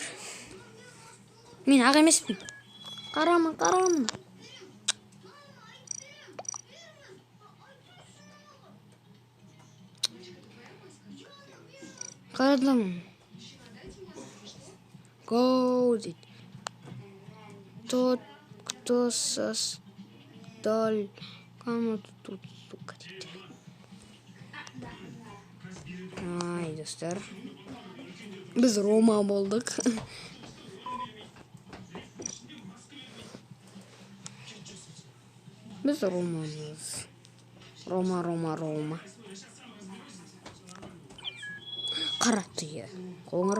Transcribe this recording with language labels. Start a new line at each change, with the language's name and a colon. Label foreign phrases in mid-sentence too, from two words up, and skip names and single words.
Kazakh: Мен аға емеспін. Қарама. Қарадым. Go, дейді.
Russian: Тот, кто создал кому-то тут, сука,
Kazakh: дейді. Ай, достар. Біз Рома болдық. Біз Ромамыз. Рома. Қара түйе. Қоңыр.